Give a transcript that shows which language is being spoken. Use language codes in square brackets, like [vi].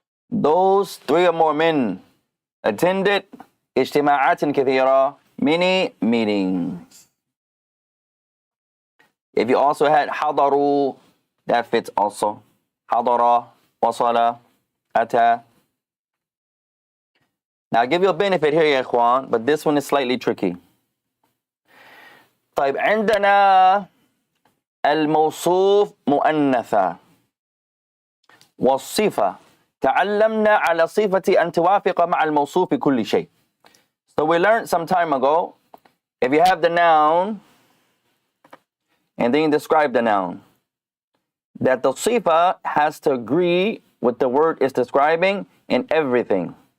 [en] Those three or more men attended [ar] اجتماعات كثيرة, [en] many meetings. If you also had حضروا, that fits also. [ar] حضر, وصل, أتى. [en] Now I'll give you a benefit here [ar] يا إخوان, [en] but this one is slightly tricky. [ar] طيب عندنا الموصوف مؤنثة والصفة تعلمنا على صفة أن توافق مع الموصوف بكل شيء. [en] So we learned some time ago, if you have the noun and then you describe the noun, that the sifa has to agree with the word it's describing in everything.